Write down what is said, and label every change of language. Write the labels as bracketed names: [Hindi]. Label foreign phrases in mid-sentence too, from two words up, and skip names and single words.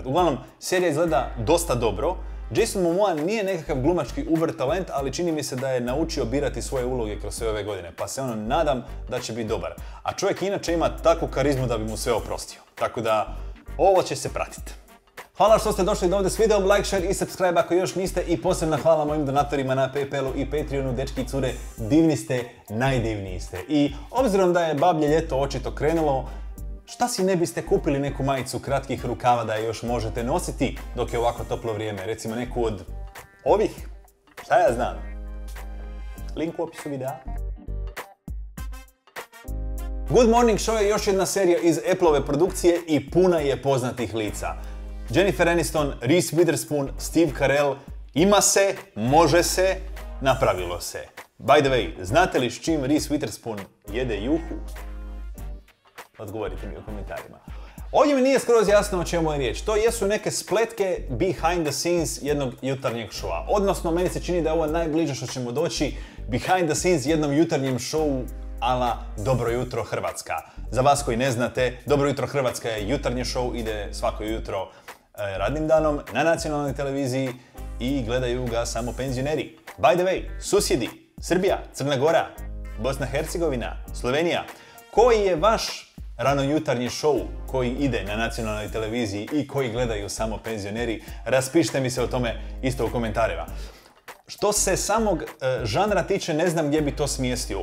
[Croatian] Uglavnom, serija izgleda dosta dobro. Jason Momoa nije nekakav glumački uber talent, ali čini mi se da je naučio birati svoje uloge kroz sve ove godine, pa se nadam da će biti dobar. A čovjek inače ima takvu karizmu da bi mu sve oprostio. Tako da, ovo će se pratiti. Hvala što ste došli do ovdje s videom, [English] like, share [Croatian] i subscribe ako još niste i posebna hvala mojim donatorima na Paypalu i Patreonu, dečki i cure, divni ste, najdivniji ste. I obzirom da je bablje ljeto očito krenulo, šta si ne biste kupili neku majicu kratkih rukava da je još možete nositi dok je ovako toplo vrijeme? Recimo neku od ovih, šta ja znam. Link u opisu videa. Good Morning Show je još jedna serija iz Appleove produkcije i puna je poznatih lica. Jennifer Aniston, Reese Witherspoon, Steve Carell, ima se, može se, napravilo se. [English] By the way, [Croatian] znate li s čim Reese Witherspoon jede juhu? Odgovorite mi u komentarima. Ovdje mi nije skroz jasno o čemu je riječ. To jesu neke spletke [English] behind the scenes [Croatian] jednog jutarnjeg showa. Odnosno, meni se čini da je ovo najbliže što ćemo doći [English] behind the scenes [Croatian] jednom jutarnjem showu ala Dobro jutro Hrvatska. Za vas koji ne znate, Dobro jutro Hrvatska je jutarnji show, ide svako jutro radnim danom na nacionalnoj televiziji i gledaju ga samo penzioneri. [English] By the way, [Croatian] susjedi, Srbija, Crna Gora, Bosna i Hercegovina, Slovenija. Koji je vaš ranojutarnji show koji ide na nacionalnoj televiziji i koji gledaju samo penzioneri? Raspišite mi se o tome isto u komentarima. Što se samog žanra tiče, ne znam gdje bi to smjestio.